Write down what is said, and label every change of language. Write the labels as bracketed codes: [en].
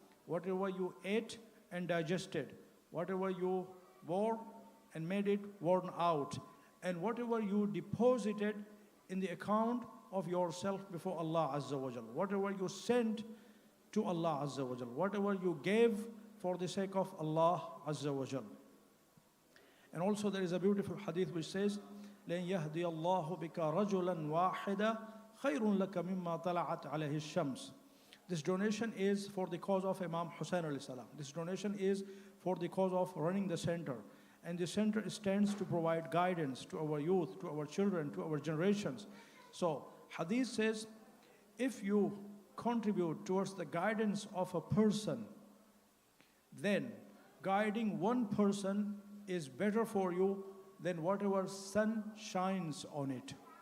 [en] Whatever you ate and digested, whatever you wore and made it worn out, and whatever you deposited in the account of yourself before Allah Azza wa Jal, whatever you sent to Allah Azza wa Jal, whatever you gave for the sake of Allah Azza wa Jal. And also there is a beautiful hadith which says, [ar] لَن يَهْدِيَ اللَّهُ بِكَ رَجُلًا وَاحِدًا خَيْرٌ لَكَ مِمَّا طَلَعَتْ عَلَيْهِ الشَّمْسِ. [en] This donation is for the cause of Imam Hussain alayhi salam. This donation is for the cause of running the center. And the center stands to provide guidance to our youth, to our children, to our generations. So hadith says, if you contribute towards the guidance of a person, then guiding one person is better for you than whatever sun shines on it.